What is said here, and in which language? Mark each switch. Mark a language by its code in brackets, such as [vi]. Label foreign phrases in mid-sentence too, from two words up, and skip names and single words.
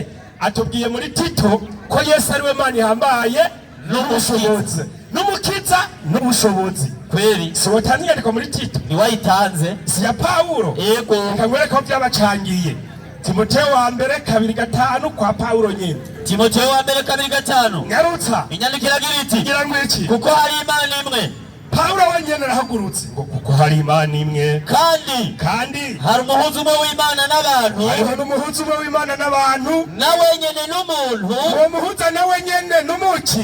[rn] Atubwiye muri Tito ko Yesu ariwe Mana ihambaye n'ubushobozi n'umukiza n'ubushobozi. kweli, si watanze inyandiko muri Tito? ni wayitanze, si ya Pawulo? yego, nkangwereka ko byabacangiye. Timoteyo wa mbere 2:5 kwa Pawulo nyine. Timoteyo wa mbere 2:5 nyarutsa inyandikira iti ngira ngo iki? kuko hari Imana imwe. Pawulo wenyene arahagurutse ngo kuko hari Imana imwe, kandi hari umuhuza umwe w'Imana n'abantu, hariho n'umuhuza umwe w'Imana n'abantu, nawe nyene n'umuntu, uwo muhuza nawe nyene n'umuki